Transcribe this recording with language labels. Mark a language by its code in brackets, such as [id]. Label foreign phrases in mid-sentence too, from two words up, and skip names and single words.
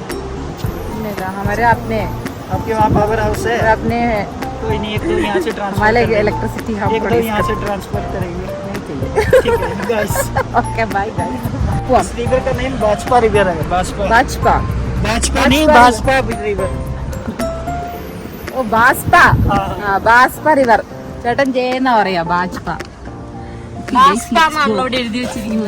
[hi] हमारे अपने आपके वहाँ पावर हाउस है? अपने कोई नहीं, एक दो यहाँ से ट्रांसफर हमारे कर देंगे। इलेक्ट्रिसिटी हम एक दो यहाँ से ट्रांसफर करेंगे, नहीं चाहिए। ठीक है गाइस। [en] okay bye bye [hi] इस रिवर का नेम भाजपा रिवर है। भाजपा भाजपा भाजपा नहीं, भाजपा भाजपा रिवर। [ml] ഓ ബാസ്പ ആ. ബാസ്പ റിവർ ചേട്ടൻ ജയെന്നാ പറയാ ബാസ്പ പാസ്താന്നാണല്ലോ അവിടെ എഴുതി വെച്ചിരിക്കുന്നത്.